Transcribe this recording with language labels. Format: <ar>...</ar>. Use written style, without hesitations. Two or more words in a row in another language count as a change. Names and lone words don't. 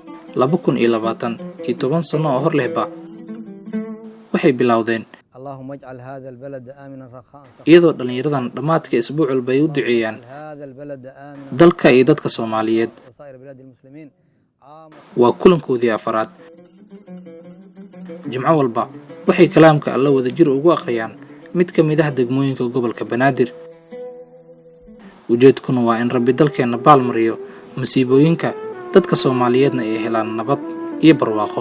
<so>2020 iyo 10 sano oo hor lehba waxay bilowdeen</so> <ar>اللهم اجعل هذا البلد آمنا رخاء</ar> <so>iyadoo dhalinyaradan dhamaadka isbuuc walba ay u duceeyaan</so> <ar>هذا البلد آمنا</ar> <so>dalka iyo dadka Soomaaliyeed.</so> <ar>وسائر بلاد المسلمين</ar> <so>waa kulankoodii afaraad. Jimco walba waxay kalaamka alla wada jir ugu aqriyaan mid ka mid ah degmooyinka gobolka Banaadir. ujeedkuna waa in Rabbi dalkeena baalmariyo masiibooyinka dadka Soomaaliyeedna ay helaan nabad iyo barwaaqo.</so>